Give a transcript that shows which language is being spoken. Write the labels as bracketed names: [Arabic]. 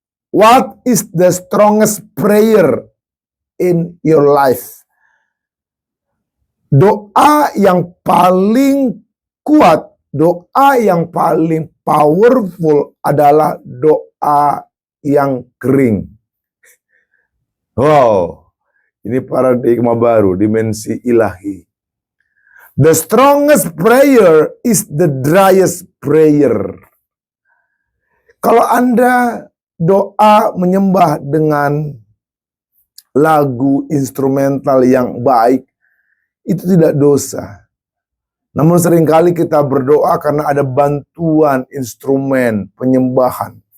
[English] What is the strongest prayer in your life? [Indonesian] Doa yang paling kuat, doa yang paling powerful adalah doa yang kering. Wow, ini paradigma baru, dimensi ilahi. [English] The strongest prayer is the driest prayer. [Indonesian] Kalau Anda doa menyembah dengan lagu instrumental yang baik, itu tidak dosa. Namun seringkali kita berdoa karena ada bantuan instrumen penyembahan.